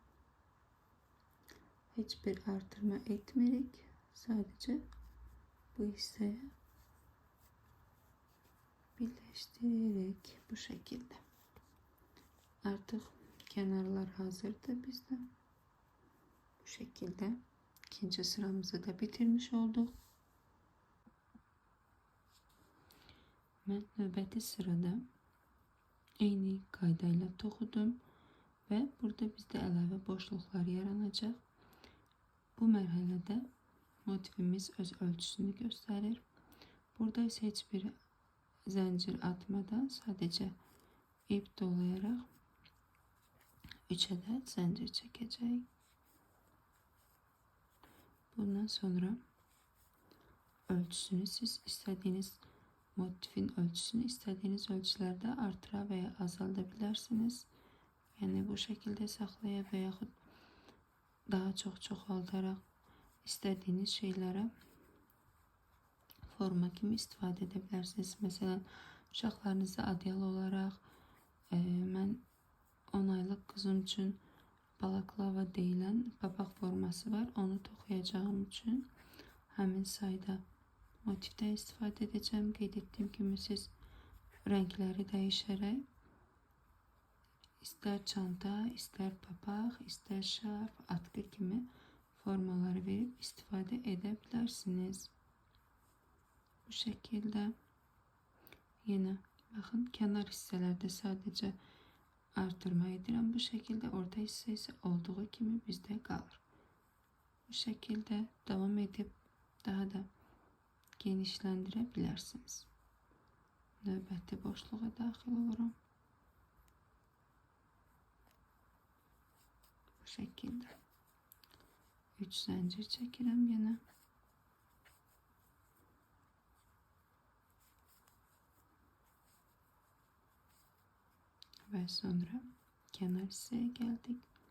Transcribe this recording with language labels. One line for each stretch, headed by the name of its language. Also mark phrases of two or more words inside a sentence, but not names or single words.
Turkish: Hiçbir artırma etmeyerek sadece bu hisseye birleştirerek bu şekilde. Artık kenarlar hazırdı bizde. Bu şekilde ikinci sıramızı da bitirmiş olduk.
Azerbaijani: Ben növbəti sırada eyni qaydayla toxudum və burada bizdə əlavə boşluqlar yaranacaq. Bu mərhələdə motifimiz öz ölçüsünü göstərir. Burada isə heç bir zəncir atmadan sadəcə ip dolayaraq 3 ədəd zəncir çəkəcəyik. Bundan sonra ölçüsünü siz istədiyiniz motifin ölçüsünü
Turkish: istediğiniz ölçülerde artıra veya azaltabilirsiniz. Yani bu şekilde saklaya veya daha çok çoğaltarak istediğiniz şeylere
Azerbaijani: forma kimi istifadə edə bilərsiniz. Mesela uşaqlarınıza
Turkish: adyal olarak
Azerbaijani: mən 10 aylıq qızım üçün balaklava deyilən papaq forması var. Onu toxuyacağım üçün həmin sayda motiften istifadə edeceğim. Qeyd etdiyim kimi siz
Turkish: renkleri değişerek
Azerbaijani: ister çanta, ister papaq, ister şarf, atkı kimi formaları verip istifadə edebilirsiniz.
Turkish: Bu şekilde yine bakın kenar hisselerde sadece artırma edirəm. Bu şekilde
Azerbaijani: orta hissə isə olduğu kimi bizde qalır.
Turkish: Bu şekilde devam edip daha da genişləndirəbilirsiniz.
Azerbaijani: Növbəti boşluğa daxil oluram. Bu şəkildə 3 zəncir çəkirəm yenə. Və sonra kənar hissəyə gəldik.